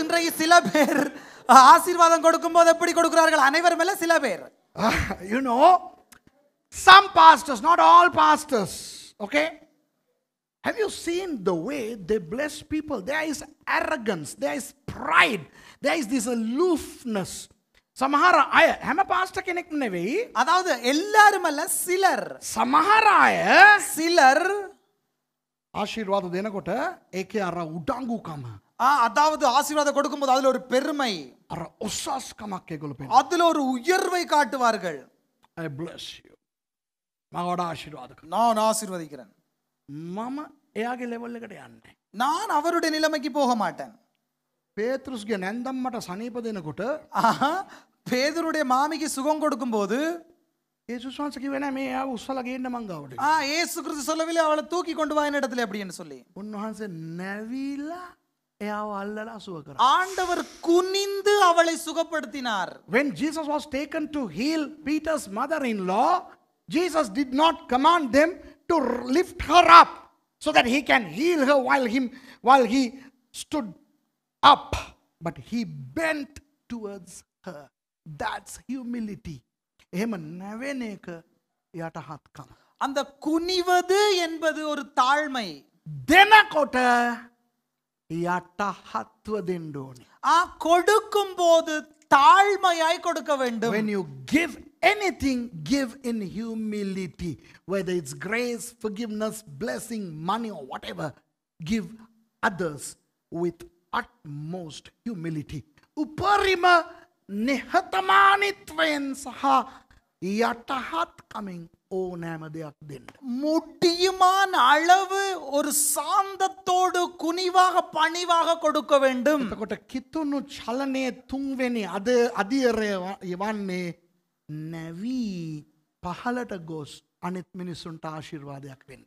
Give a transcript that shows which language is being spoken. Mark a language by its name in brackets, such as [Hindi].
[Tamil] இன்றைக்கு சில பேர் ஆசீர்வாதம் கொடுக்கும்போது எப்படி கொடுக்கிறார்கள்? அனைவரும் இல்ல, சில பேர். [English] You know, some pastors, not all pastors, okay? Have you seen the way they bless people? There is arrogance, there is pride, there is this aloofness. [Sinhala] සමහර අය, හැම පාස්ටර් කෙනෙක් නෙවෙයි. [Tamil] அதாவது எல்லாரும் அல்ல, சிலர். [Sinhala] සමහර අය [Tamil] சிலர் [Sinhala] ආශිර්වාද දෙනකොට ඒකේ අර උඩඟුකම, [Tamil] அதாவது ஆசீர்வாதம் கொடுக்கும்போது அதுல ஒரு பெருமை, [Sinhala] අර ඔසස්කමක් ඒගොල්ලෝ පෙන්නන. [Tamil] அதுல ஒரு உயர்வை காட்டுவார்கள். [Sinhala] I bless you. මම වඩා ආශිර්වාද කරනවා. [Tamil] நான் ஆசீர்வதிக்கிறேன். [Sinhala] මම එයාගේ ලෙවල් එකට යන්නේ. [Tamil] நான் அவருடைய நிலைமைக்கு போக மாட்டேன். [Sinhala] පේතෘස්ගේ නැන්දම්මට සනීප දෙනකොට [Tamil] ஆஹா, பேதுருடைய மாமிக்கு சுகம் கொடுக்கும்போது [Sinhala] යේසුස් වහන්සේ කිව්වේ නෑ මේ ආව උස්සලා ගේන්න මං ගාවට. [Tamil] இயேசு கிறிஸ்து சொல்லவில்லை அவளை தூக்கி கொண்டு வா என் இடத்துல அப்படின்னு சொல்லி. [Sinhala] උන්වහන්සේ නැවිලා එයාව අල්ලලා සුව කරා. [Tamil] ஆண்டவர் குனிந்து அவளை சுகப்படுத்தினார். [English] When Jesus was taken to heal Peter's mother-in-law, Jesus did not command them to lift her up so that he can heal her while he stood up, but he bent towards her. That's humility. එහෙම නැවෙන එක යටහත්කම. [Tamil] அந்த குனிவது என்பது ஒரு தாழ்மை. [Sinhala] දෙනකොට යටහත්ව දෙන්න ඕනේ. [Tamil] கொடுக்கும் போது தாழ்மையாய் கொடுக்க வேண்டும். [English] When you give anything, give in humility. Whether it's grace, forgiveness, blessing, money or whatever, give others with utmost humility. [Sinhala] උපරිම නිහතමානීත්වයෙන් සහ යටහත්කමින් ඕනෑම දෙයක් දෙන්න. [Tamil] முடியுமான அளவு ஒரு சாந்தத்தோடு குனிவாக பணிவாக கொடுக்க வேண்டும். [Sinhala] එතකොට කිතුණු චලනයේ තුන්වෙනි අධියරය යවන්නේ නැවී පහළට ගොස් අනිත් මිනිසුන්ට ආශිර්වාදයක් වෙන්න.